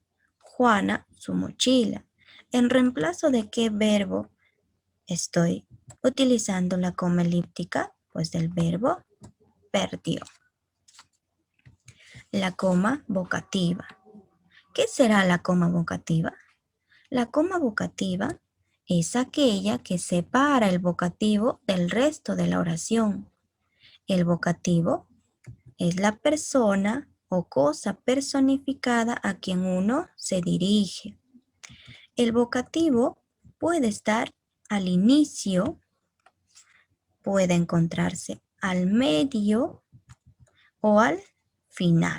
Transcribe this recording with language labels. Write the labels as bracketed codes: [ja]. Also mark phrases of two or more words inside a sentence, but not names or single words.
[es] Juana su mochila. ¿En reemplazo de qué verbo estoy utilizando la coma elíptica? Pues del verbo perdió. La coma vocativa. ¿Qué será la coma vocativa? La coma vocativa es aquella que separa el vocativo del resto de la oración. El vocativo es la persona o cosa personificada a quien uno se dirige. El vocativo puede estar al inicio, puede encontrarse al medio o al final.